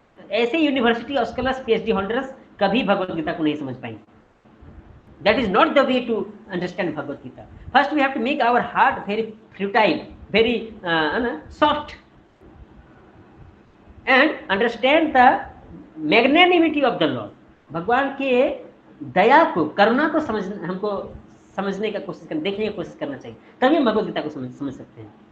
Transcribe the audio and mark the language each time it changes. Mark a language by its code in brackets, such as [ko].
[hi] ऐसे university scholars, PhD holders कभी भगवत गीता को नहीं समझ पाएंगे। [en] That is not the way to understand Bhagavad Gita. First, we have to make our heart very fertile, very soft, and understand the magnanimity of the Lord. [hi] भगवान के दया को, करुणा को हमको समझने का कोशिश करना, देखने की कोशिश करना चाहिए, तभी हम भगवद गीता को समझ सकते हैं।